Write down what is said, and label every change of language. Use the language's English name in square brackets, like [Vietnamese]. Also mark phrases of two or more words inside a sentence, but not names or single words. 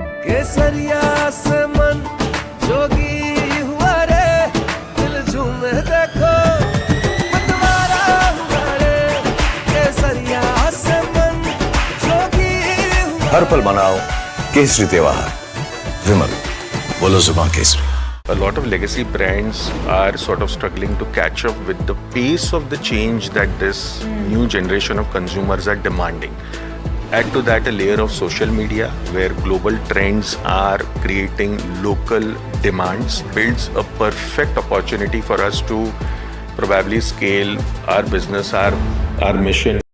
[Hindi] केसरिया से मन जोगी हुआ रे दिल झूमे देखो मतवारा हुआ रे केसरिया से मन जोगी हुआ हर पल मनाओ केसरी त्योहार विमल बोलो जुबान केसरी. [English] A lot of legacy brands are sort of struggling to catch up with the pace of the change that this new generation of consumers are demanding. Add to that a layer of social media where global trends are creating local demands, builds a perfect opportunity for us to probably scale our business, our mission.